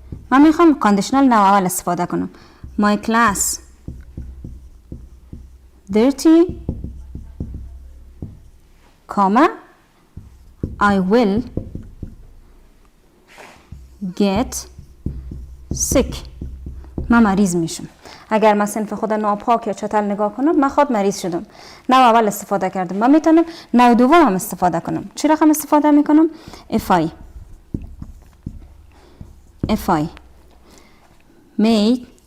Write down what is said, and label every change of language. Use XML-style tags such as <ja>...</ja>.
<fa>من میخوام کاندیشنال نو اول استفاده کنم.</fa> <en>My class dirty, comma, I will get sick.</en> <fa>من مریض میشم. اگر من صنف خود ناپاک یا چتل نگاه کنم من خود مریض شدم. نو اول استفاده کردم. من میتونم نو دوم هم استفاده کنم. چی رقم استفاده میکنم؟</fa> <en>If I made.</en>